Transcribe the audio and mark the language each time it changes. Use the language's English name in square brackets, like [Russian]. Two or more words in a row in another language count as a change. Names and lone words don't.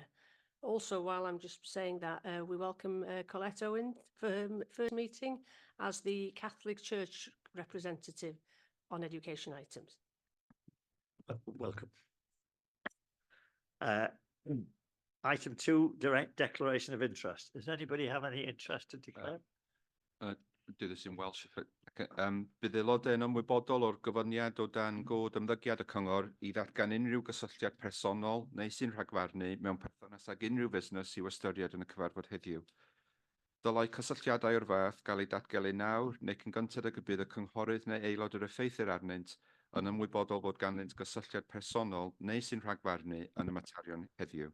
[English] Also, while I'm just saying that, we welcome Colette Owen for her first meeting as the Catholic Church representative on education items. Welcome. Item 2, direct declaration of interest. Does anybody have any interest to declare? Do this in Welsh. [Welsh] Bydd aelodau yn ymwybodol o'r gyfyniad o dan god ymddygiad y cyngor I ddatgan unrhyw gysylltiad personol neu sy'n rhagfarnu mewn perthynas ag unrhyw busnes i'w ystyried yn y cyfarfod heddiw. Dylai cysylltiadau o'r fath gael eu datgelu nawr neu cyn gynted y bydd y cynghorydd neu aelod yr effeithir arnynt yn ymwybodol bod ganddynt gysylltiad personol neu sy'n rhagfarnu yn y materion heddiw.